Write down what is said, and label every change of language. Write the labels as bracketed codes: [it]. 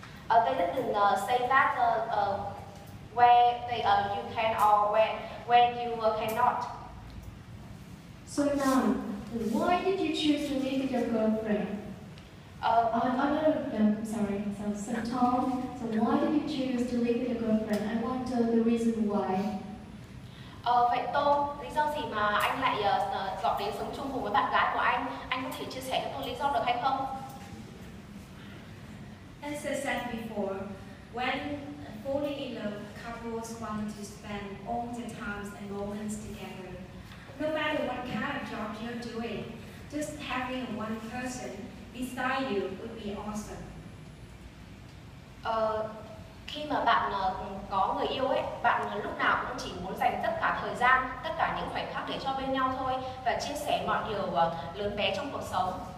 [en] They didn't say that where you can or when you cannot. So now, why did you choose to live with your girlfriend? Sorry, so Tom, so why did you choose to live with your girlfriend? I wonder the reason why. [vi] Vậy Tô, lý do gì mà anh lại chọn đến sống chung cùng với bạn gái của anh? Anh có thể chia sẻ cho tôi lý do được hay không? [en] As I said before, when falling in love, couples want to spend all the times and moments together. No matter what kind of job you're doing, just having one person beside you would be awesome. [vi] Khi mà bạn có người yêu ấy, bạn lúc nào cũng chỉ muốn dành tất cả thời gian, tất cả những khoảnh khắc để cho bên nhau thôi và chia sẻ mọi điều lớn bé trong cuộc sống.